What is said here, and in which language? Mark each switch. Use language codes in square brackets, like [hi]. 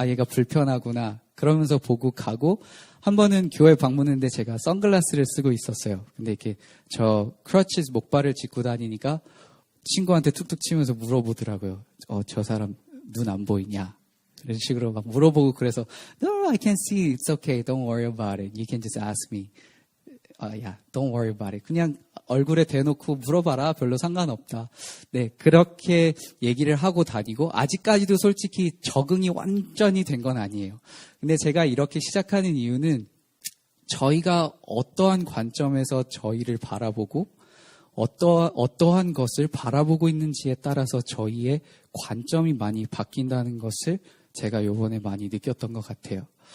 [ko] 얘가 불편하구나. 그러면서 보고 가고, 한 번은 교회 방문했는데 제가 선글라스를 쓰고 있었어요. 근데 이렇게 저 크러치스 목발을 짚고 다니니까 친구한테 툭툭 치면서 물어보더라고요. 저 사람 눈 안 보이냐? 이런 식으로 막 물어보고 그래서 [en] No, I can see. It's okay. Don't worry about it. You can just ask me. Yeah, don't worry about it. [ko] 그냥 얼굴에 대놓고 물어봐라. 별로 상관없다. 네, 그렇게 얘기를 하고 다니고 아직까지도 솔직히 적응이 완전히 된 건 아니에요. 근데 제가 이렇게 시작하는 이유는 저희가 어떠한 관점에서 저희를 바라보고 어떠한 것을 바라보고 있는지에 따라서 저희의 관점이 많이 바뀐다는 것을 제가 요번에 많이 느꼈던 것 같아요.